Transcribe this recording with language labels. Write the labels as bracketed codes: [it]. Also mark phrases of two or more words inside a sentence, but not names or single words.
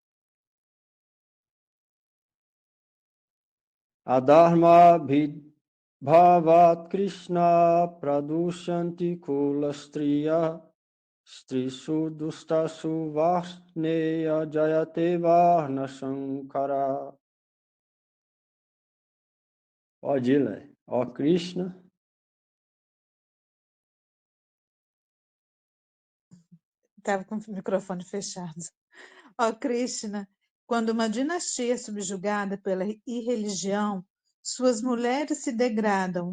[sa] Adharma Bhavat Krishna pradushanti kulastriya strisu dustasu varneya jayate varna shankara. [pt] Ó Dila, ó Krishna. Estava com o microfone fechado. Ó Krishna, quando uma dinastia é subjugada pela irreligião, suas mulheres se degradam.